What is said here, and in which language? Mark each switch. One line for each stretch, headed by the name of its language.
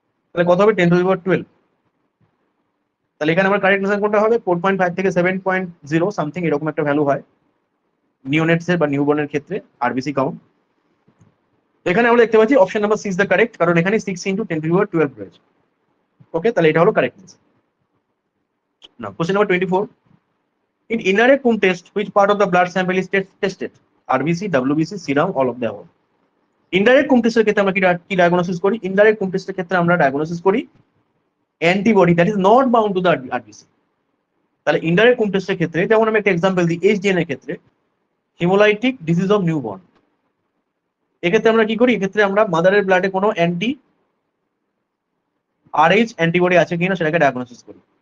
Bangla: তাহলে কত হবে, 10⁻12। তাহলে এখানে আমার কারেক্ট আনসার কোনটা হবে, 4.5 থেকে 7.0 সামথিং এরকম একটা ভ্যালু হয় নিওনেটস এর বা নিউবর্নের ক্ষেত্রে আরবিসি কাউন্ট। এখানে আমরা দেখতে পাচ্ছি option number C is the correct, কারণ এখানে 6 × 10⁻12 রয়েছে। ওকে, তাহলে এটা হলো correct answer. Now question number 24,
English: in indirect Coombs test which part of the blood sample is tested, RBC, WBC, serum, all of the above?
Bangla: Indirect Coombs test এর ক্ষেত্রে আমরা কি ডায়াগনোসিস করি? ইনডাইরেক্ট Coombs test এর ক্ষেত্রে আমরা diagnosis করি
English: Antibody that is not bound to the RBC.
Bangla: তাহলে ইনডাইরেক্ট Coombs test এর ক্ষেত্রে যেমন আমি একটা এক্সাম্পল দিই, এইচডিএন এর ক্ষেত্রে হিমোলাইটিক ডিজিজ অফ নিউবর্ন, এক্ষেত্রে আমরা কি করি, এক্ষেত্রে আমরা মাদারের ব্লাডে কোনো অ্যান্টি আরএইচ অ্যান্টিবডি আছে কিনা সেটাকে ডায়াগনোসিস করি।